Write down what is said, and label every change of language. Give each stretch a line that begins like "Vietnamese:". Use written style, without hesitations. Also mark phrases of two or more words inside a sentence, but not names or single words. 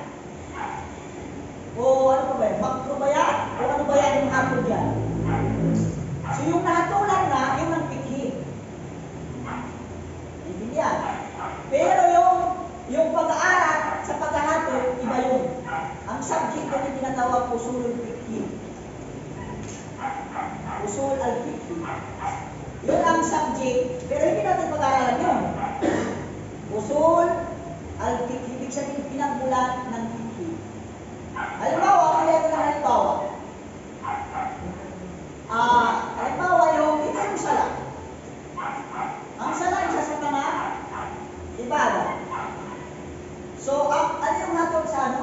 Filipino: O ano ba yan? Makro ba yan? O ano ba yan yung hatol yan? So yung nahatulan na, yun ang fikhi. Hindi yan. Pero yung pag-aaral sa paghahatol, iba yun. Ang subject ko yung tinatawag
Arabic: أصول الفقه. أصول الفقه.
Filipino: Yun ang subject, pero hindi natin pag-aaralan yun.
Arabic: أصول الفقه,
Filipino: ibig sabihin pinagmulan ng fikhi. Halimbawa, kaya ito ng halimbawa. Halimbawa ito yung sala. Ang sala, isa sa mga ibadah. So, ano yung hatol sa ano?